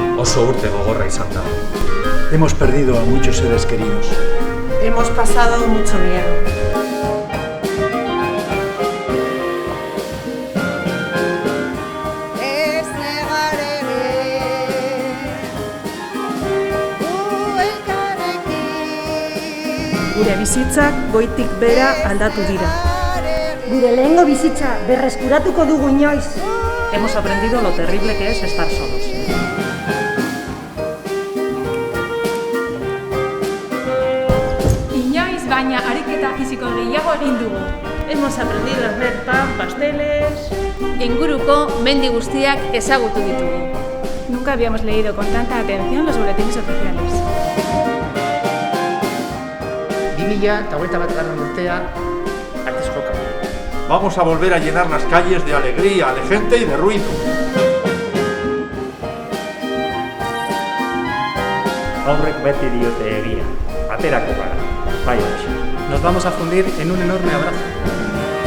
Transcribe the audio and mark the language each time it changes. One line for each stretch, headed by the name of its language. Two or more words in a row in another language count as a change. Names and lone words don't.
Basque: Oso urte gogorra izan da.
Spanish: Hemos perdido a muchos seres queridos. Hemos pasado mucho miedo.
Basque: Gure bizitzak goitik bera aldatu dira. Gure lehengo bizitza berreskuratuko dugu inoiz.
Spanish: Hemos aprendido lo terrible que es estar solos.
Basque: Inoiz baina ariketa fisiko gehiago egin dugu.
Spanish: Hemos aprendido a hacer pan, pasteles.
Basque: Inguruko mendi guztiak ezagutu ditugu.
Spanish: Nunca habíamos leído con tanta atención los boletines oficiales.
Basque: 2021 urtea artez joka.
Spanish: Vamos a volver a llenar las calles de alegría, de gente y de ruido.
Basque: Aurrek beti diote egia, aterako gara, bai.
Spanish: Nos vamos a fundir en un enorme abrazo.